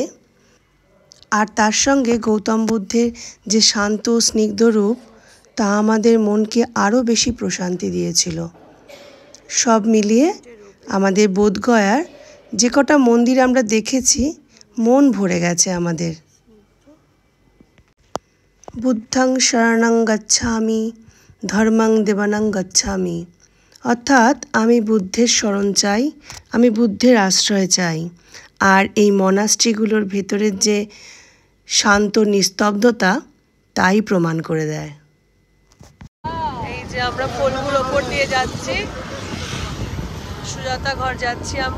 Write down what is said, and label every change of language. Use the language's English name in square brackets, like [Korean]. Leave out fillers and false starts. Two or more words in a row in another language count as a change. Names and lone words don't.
[Bangla] আর তার সঙ্গে গৌতম বুদ্ধের যে শান্ত স্নিগ্ধ রূপ, তা আমাদের মনকে আরও বেশি প্রশান্তি দিয়েছিল। সব মিলিয়ে আমাদের বোধগয়ার যে কটা মন্দির আমরা দেখেছি, মন ভরে গেছে আমাদের। [Pali] বুদ্ধং শরণং গচ্ছামি, ধর্মং দেবানং গচ্ছামি, [Bangla] অর্থাৎ আমি বুদ্ধের শরণ চাই, আমি বুদ্ধের আশ্রয় চাই। আর এই মনাস্ট্রিগুলোর ভেতরের যে শান্ত নিস্তব্ধতা, তাই প্রমাণ করে দেয়। এই যে আমরা ফলগুর ওপর দিয়ে যাচ্ছি, সুজাতা ঘর যাচ্ছি আমরা।